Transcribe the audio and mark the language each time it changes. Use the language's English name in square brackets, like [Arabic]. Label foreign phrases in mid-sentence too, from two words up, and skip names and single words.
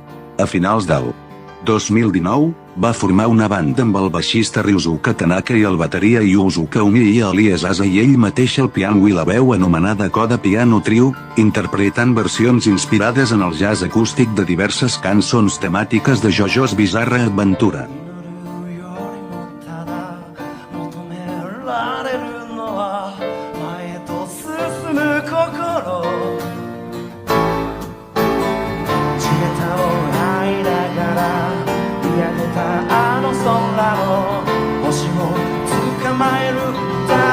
[Catalan] A finals del 2019, va formar una banda amb el baixista Ryusuke Tanaka i el bateria Yusuke Umi i alias Asa i ell mateix al piano i la veu anomenada Coda Piano Trio, interpretant versions inspirades en el jazz acústic de diverses cançons temàtiques de JoJo's Bizarre Adventure. [Japanese] られるのは前と進む心地べたを這いながら見上げたあの空の星を捕まえる歌